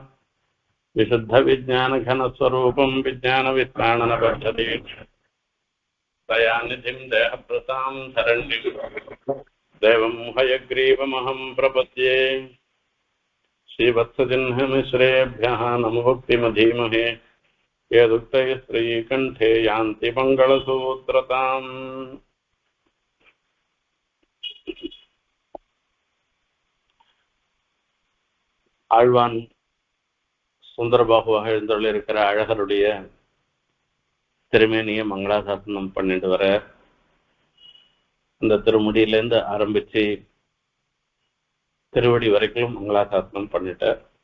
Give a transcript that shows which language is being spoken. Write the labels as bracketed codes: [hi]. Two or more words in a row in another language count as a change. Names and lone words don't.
[sa] विशुद्धविज्ञानघनस्वरूपं विज्ञानवित्राणनपद्धति दयानिधिं देहभृतां शरण्यं देवं हयग्रीवमहं प्रपद्ये। श्रीवत्सजिह्नमिश्रेभ्यः नमो भक्तिमधीमहे यदुक्तये श्रीकण्ठे यान्ति मङ्गलसूत्रताम्। [ta] ஆழ்வான் சுந்தரபாகுவாக எழுந்தருளிருக்கிற அழகருடைய திருமேனியை மங்களாசாசனம் பண்ணிட்டு வர அந்த திருமுடியிலேருந்து ஆரம்பிச்சு திருவடி வரைக்கும் மங்களாசாசனம் பண்ணிட்டார்.